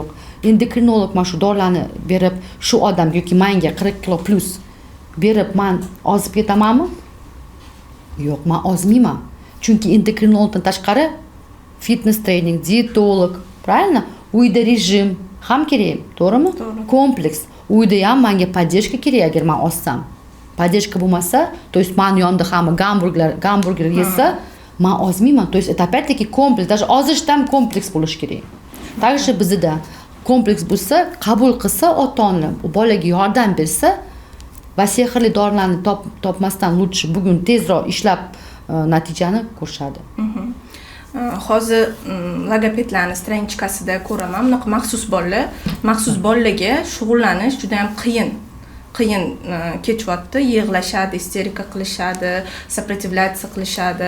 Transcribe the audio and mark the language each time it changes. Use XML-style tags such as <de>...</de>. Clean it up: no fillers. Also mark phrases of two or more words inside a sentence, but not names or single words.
<uz>Endokrinolog mana shu dorilarni berib, shu odam yoki menga 40 kilo plus berib men ozib ketamanmi? Yo'q, men ozmayman. Chunki endokrinologdan tashqari fitness trening, dietolog, правильно? Uyda rejim ham kerak, to'g'rimi? Kompleks. Uyda ham menga поддержка kerak agar men ozsam. Поддержка bo'lmasa,</uz> <ru>то есть</ru> <uz>men yonimda hamma gamburger yesa, men ozmayman.</uz> <ru>То есть это опять-таки</ru> <uz>kompleks, даже ozishda ham kompleks bo'lish kerak. Также bizda kompleks bo'lsa, qabul qilsa ota-ona, bolaga yordam bersa va sehrli dorilarni topmasdan lutchi bugun tezroq ishlab natijani ko'rishadi. Hozir logopedlarning stranchkasida ko'raman, bunaqa maxsus bolalarga shug'ullanish juda ham qiyin kechyapti, yig'lashadi, isterika qilishadi, сопротивляться qilishadi.</uz>